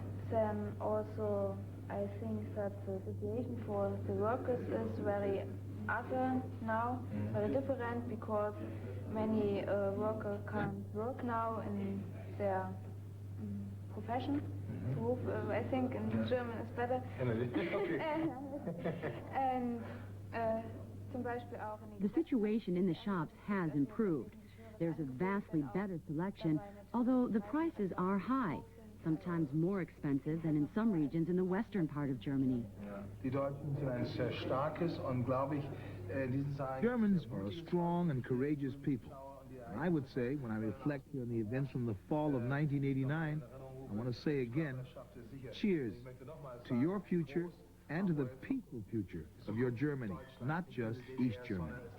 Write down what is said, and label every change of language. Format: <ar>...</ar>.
<en>Then also, I think that the situation for the workers is very other now, very different, because many workers can't work now in their profession. Beruf, I think in German is better.</en> <de>And zum Beispiel auch in</de> <en>The situation in the shops has improved. There's a vastly better selection, although the prices are high, sometimes more expensive than in some regions in the western part of Germany.</en> <de>Die Deutschen sind ein sehr starkes und, glaube ich, in diesen Tagen...</de> <en>Germans are a strong and courageous people. And I would say, when I reflect on the events from the fall of 1989, I want to say again, cheers to your future and to the peaceful future of your Germany, not just East Germany.</en>